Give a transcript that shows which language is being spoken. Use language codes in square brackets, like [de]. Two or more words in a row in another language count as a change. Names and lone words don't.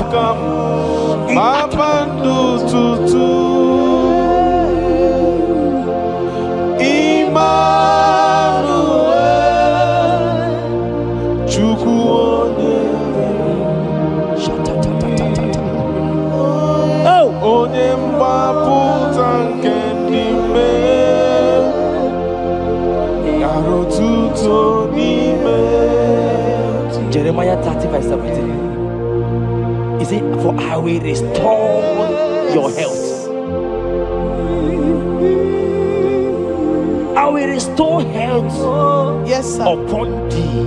[ig] Mapandu tutu Emmanuel Chukwu onye mgbapụta nke ndị mmehie gara otuto n'ime. [en] Jeremiah 30:17. He said, for I will restore your health. I will restore health, yes, sir, upon thee.